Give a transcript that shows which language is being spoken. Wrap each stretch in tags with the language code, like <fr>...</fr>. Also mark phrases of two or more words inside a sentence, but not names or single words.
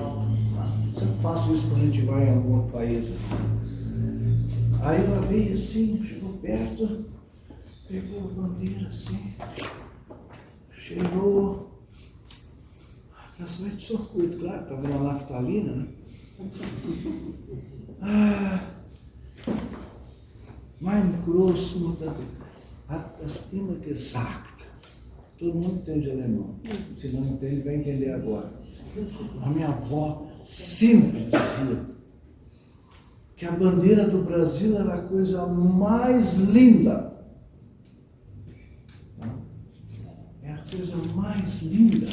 <pt>Sempre faço isso quando a gente vai em algum outro país. Aí ela veio assim, chegou perto, pegou a bandeira assim, cheirou. Transmite de circuito, claro, estava na naftalina, né?</pt> <de>Mein Großmutter hat das immer gesagt.</de> <pt>Todo mundo entende alemão. Se não entende, vai entender agora. A minha avó sempre dizia que a bandeira do Brasil era a coisa mais linda. É a coisa mais linda.</pt>